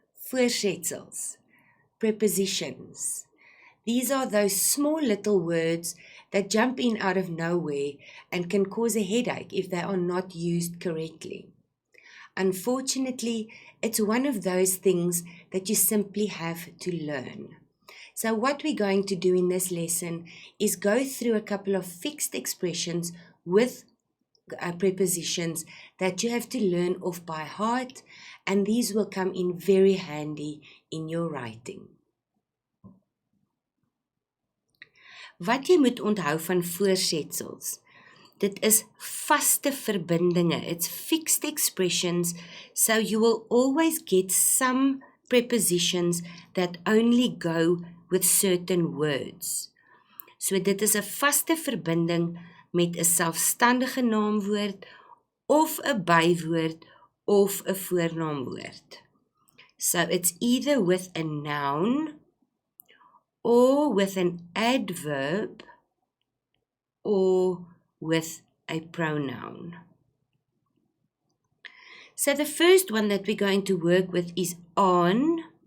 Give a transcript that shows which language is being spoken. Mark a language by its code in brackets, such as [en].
[af] voorzetsels, prepositions. [en] These are those small little words that jump in out of nowhere and can cause a headache if they are not used correctly. Unfortunately, it's one of those things that you simply have to learn. So what we're going to do in this lesson is go through a couple of fixed expressions with prepositions that you have to learn off by heart, and these will come in very handy in your writing. [af] Wat jy moet onthou van voorsetsels, dit is vaste verbindinge. [en] It's fixed expressions, so you will always get some prepositions that only go with certain words. [af] So dit is 'n vaste verbinding met 'n selfstandige naamwoord of 'n bywoord of 'n voornaamwoord. [en] So it's either with a noun or with an adverb or with a pronoun. So the first one that we're going to work with is on.